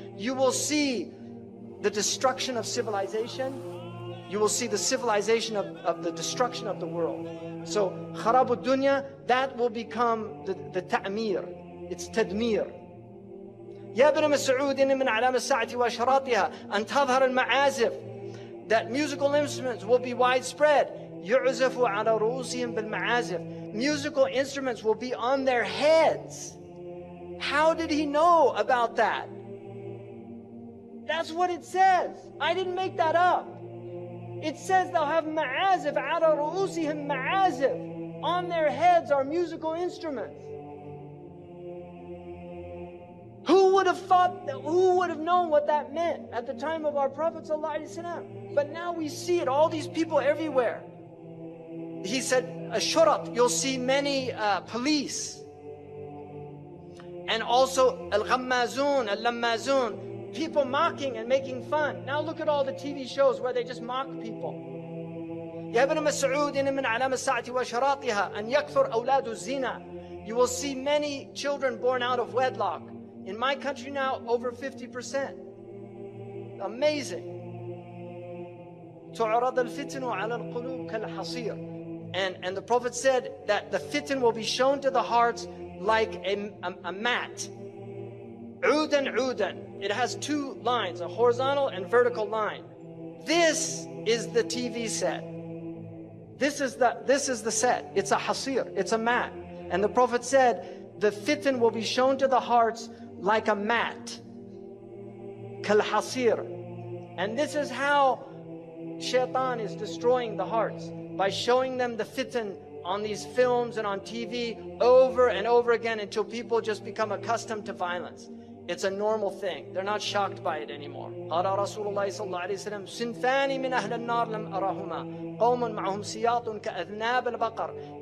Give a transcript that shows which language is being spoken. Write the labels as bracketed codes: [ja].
[en] You will see the destruction of civilization. You will see the civilization of the destruction of the world. So, خراب الدنيا, that will become the ta'mir. It's tadmir. [ar] يا ابن مسعود إن من علامة الساعة وأشراطها أن تظهر المعازف. [en] That musical instruments will be widespread. [ar] يعزف على رؤوسهم بالمعازف. [en] Musical instruments will be on their heads. How did he know about that? That's what it says. I didn't make that up. It says they'll have ma'azif, [ar] على رؤوسهم [en] ma'azif. On their heads are musical instruments. Who would have thought that, who would have known what that meant at the time of our Prophet ﷺ? But now we see it, all these people everywhere. He said, Ashurat, you'll see many police. And also al-ghammazun, al-lammazun, people mocking and making fun. Now look at all the TV shows where they just mock people. [ar] يا ابن مسعود إن من علامة الساعة وأشراطها أن يكثر أولاد الزنا. [en] You will see many children born out of wedlock. In my country now, over 50%. Amazing. [ar] تعرض الفتن على القلوب كالحصير. [en] And the Prophet said that the fitan will be shown to the hearts like a mat. [ar] عودا عودا. [en] It has two lines, a horizontal and vertical line. This is the TV set. This is the set. It's a hasir. It's a mat. And the Prophet said the fitan will be shown to the hearts like a mat. Kal hasir. And this is how Shaitan is destroying the hearts, by showing them the fitan on these films and on TV over and over again until people just become accustomed to violence. It's a normal thing. They're not shocked by it anymore. [ar] قال رسول الله صلى الله عليه وسلم صنفان من أهل النار لم أرهما قوم معهم سياط كأذناب البقر.